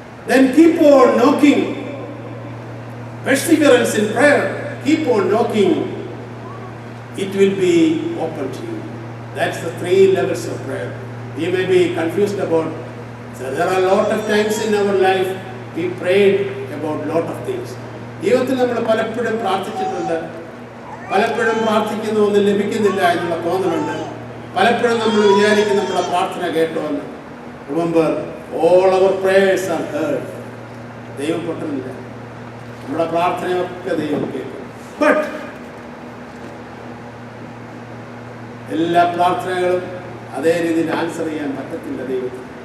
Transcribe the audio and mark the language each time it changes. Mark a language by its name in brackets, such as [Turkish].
[English] Then keep on knocking. Perseverance in prayer. Keep on knocking. It will be open to you. That's the 3 levels of prayer. You may be confused about. So there are a lot of times in our life we prayed about a lot of things. [Malayalam] ജീവിതത്തിൽ നമ്മൾ പലപ്പോഴും പ്രാർത്ഥിച്ചിട്ടുണ്ട്. പലപ്പോഴും പ്രാർത്ഥിക്കുന്ന ഒന്നും ലഭിക്കുന്നില്ല എന്നുള്ള തോന്നലുണ്ട്. പലപ്പോഴും നമ്മൾ വിചാരിക്കും നമ്മുടെ പ്രാർത്ഥന കേട്ടോന്ന്. [English] Remember, all our prayers are heard. [Malayalam] ദൈവം പൊട്ടുന്നില്ല. നമ്മുടെ പ്രാർത്ഥനയൊക്കെ ദൈവം കേൾക്കും. But എല്ലാ പ്രാർത്ഥനകളും അതേ രീതിയിൽ ആൻസർ ചെയ്യാൻ പറ്റത്തില്ല ദൈവത്തിന്.